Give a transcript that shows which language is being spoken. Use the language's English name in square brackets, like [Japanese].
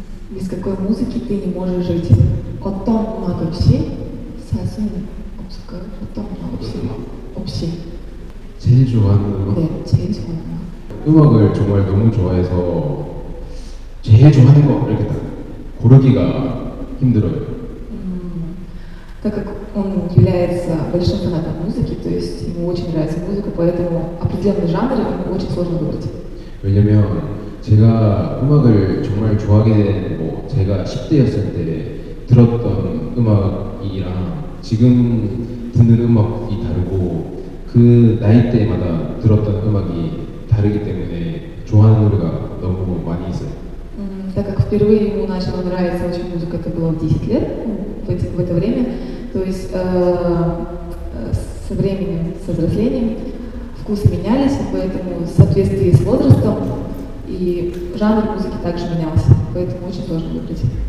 [Russian] Без какой музыки ты не можешь жить? [Korean] 어떤 음악 없이 살 수는 없을까요? 어떤 음악 없이? 제일 좋아하는 음악? 네, 제일 좋아하는 음악. 음악을 정말 너무 좋아해서 제일 좋아하는 거 이렇게 딱 고르기가 힘들어요. [Russian] Так как он является большим фанатом музыки, то есть ему очень нравится музыка, поэтому определенный жанр ему очень сложно выбрать. [Korean] 왜냐면 제가 음악을 정말 좋아하게 된 제가 10대였을 때 들었던 음악이랑 지금 듣는 음악이 다르고 그 나이대마다 들었던 음악이 다르기 때문에 좋아하는 노래가 너무 너무 많이 있어요. [Russian] Так как впервые ему начала нравиться очень музыка, это было в 10 лет, в это время, то есть со временем, со взрослением вкусы менялись, поэтому в соответствии с возрастом и жанр музыки также менялся, поэтому очень сложно выбрать.